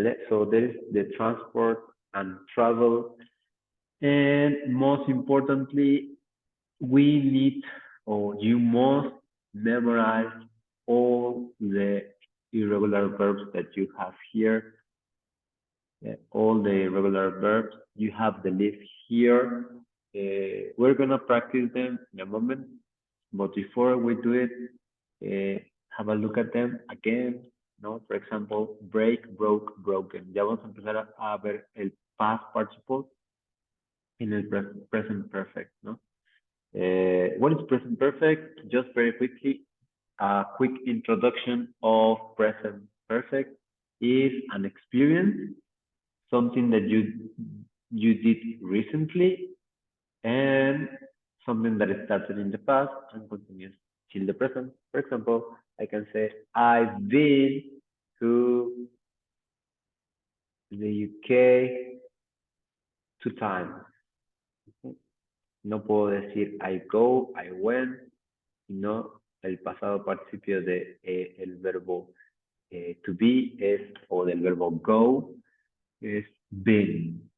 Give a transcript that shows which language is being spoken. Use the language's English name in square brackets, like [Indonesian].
[English] So there is the transport and travel. And most importantly, we need, or you must memorize all the irregular verbs that you have here. All the irregular verbs, you have the list here. We're gonna practice them in a moment, but before we do it, have a look at them again, ¿no? For example, break, broke, broken. [Spanish] Ya vamos a empezar a ver el past participle in el present perfect, ¿no? [English] What is present perfect? Just very quickly, a quick introduction of present perfect is an experience, something that you did recently, and something that started in the past and continues till the present. For example, I can say, I've been to the UK 2 times. [Spanish] No puedo decir [English] I go, I went, [Spanish] sino el pasado participio de el verbo to be es, o del verbo go, es been.